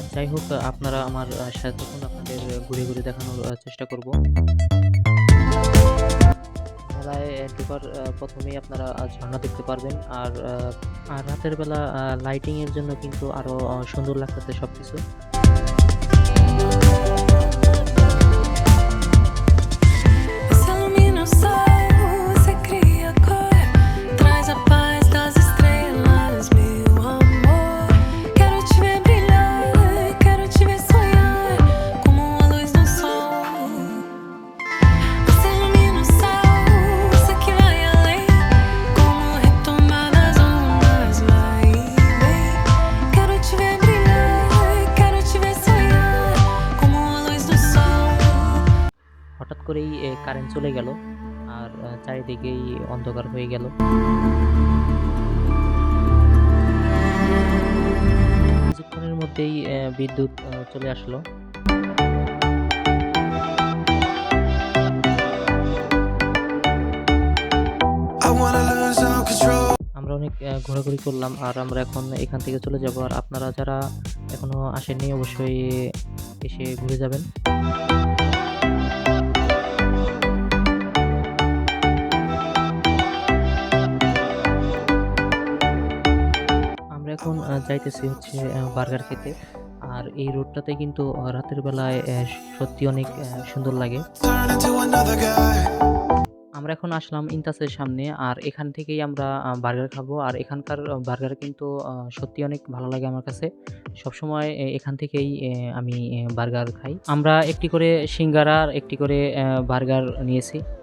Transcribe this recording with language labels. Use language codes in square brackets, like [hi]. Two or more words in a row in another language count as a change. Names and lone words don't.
[bn] যাই হোক, আপনারা আমার সাথে থাকুন, আপনাদের ঘুরে ঘুরে দেখানোর চেষ্টা করব। মেলায় ঢোকার প্রথমেই আপনারা ঝর্ণা দেখতে পারবেন, আর রাতের বেলা লাইটিং এর জন্য কিন্তু আরো সুন্দর লাগতেছে সবকিছু। [pt] Essa lumina o sol, você cria cor, traz a paz das estrelas, meu amor. Quero te ver brilhar, quero te ver sonhar, como a luz do sol. Você ilumina o céu, você que vai além, como retomar das ondas, vai e vem. Quero te ver brilhar, quero te ver sonhar, como a luz do sol. [bn] হঠাৎ করেই কারেন্ট চলে গেল, আর চারিদিকেই অন্ধকার হয়ে গেল। কিছুক্ষণের মধ্যেই বিদ্যুৎ চলে আসলো। [en] I wanna lose all control. [bn] আমরা অনেক ঘোরাঘুরি করলাম, আর আমরা এখন এখান থেকে চলে যাব। আর আপনারা যারা এখনো আসেননি অবশ্যই এসে ঘুরে যাবেন। আমরা এখন যাইতেছি হচ্ছে বার্গার খেতে। আর এই রোডটাতে কিন্তু রাতের বেলায় সত্যি অনেক সুন্দর লাগে। [en] Turn into another guy. [bn] আমরা এখন আসলাম ইনতাসের সামনে, আর এখান থেকেই আমরা বার্গার খাবো। আর এখানকার বার্গার কিন্তু সত্যি অনেক ভালো লাগে আমার কাছে। সবসময় এখান থেকেই আমি বার্গার খাই। আমরা একটি করে সিঙ্গারা আর একটি করে বার্গার নিয়েছি।